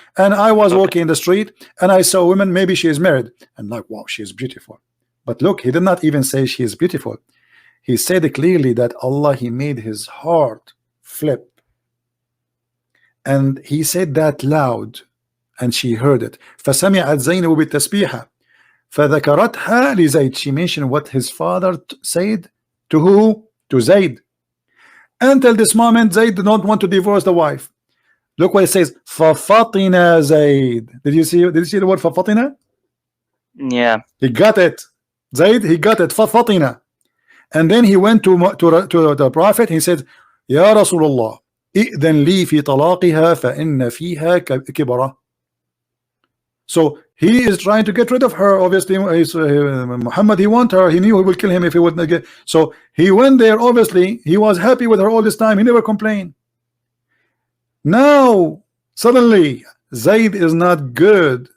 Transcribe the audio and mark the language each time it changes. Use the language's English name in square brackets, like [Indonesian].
[English] And I was walking in the street and I saw a woman, maybe she is married, and like, wow, she is beautiful. But look, he did not even say she is beautiful. He said clearly that Allah, he made his heart flip. And he said that loud, and she heard it. [Arabic] فسمعت زينب بالتسبيحة فذكرتها لزيد. [English] She mentioned what his father said to who? To Zayd. Until this moment, Zayd did not want to divorce the wife. Look what it says. فَفَطِنَ Zayd. Did you see the word فَفَطِنَ? Yeah. He got it. Zayd, he got it. فَفَطِنَ. And then he went to the prophet. He said, [Arabic] يا رسول الله إذن لي في طلاقها فإن فيها كبرة. [English] So he is trying to get rid of her. Obviously, Muhammad, he want her. He knew he will kill him if he wouldn't get. So he went there. Obviously, he was happy with her all this time. He never complained. Now suddenly Zayd is not good.